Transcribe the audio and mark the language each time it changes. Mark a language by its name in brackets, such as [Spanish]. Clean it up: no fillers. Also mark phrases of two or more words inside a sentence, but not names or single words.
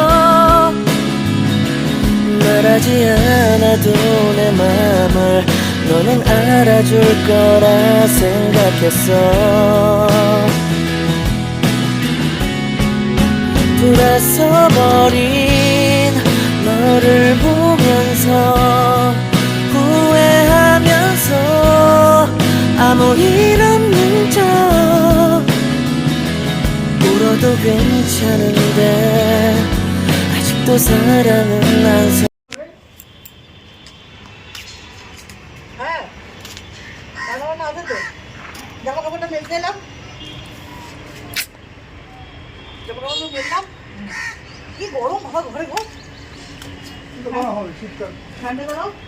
[Korean] 말하지 않아도 내 맘을 너는 알아줄 거라 생각했어 돌아서 버린 너를 보면서 후회하면서 아무 일 없는 척 울어도 괜찮은데 아직도 사랑은 안 서 [Bangla] হ্যাঁ, রান্নাবান্না আছে তো, জামা কাপড়টা মেলতে এলাম, জামা কাপড় মেললাম। কি গরম বাবা, ঘরে গো ঠান্ডা করো।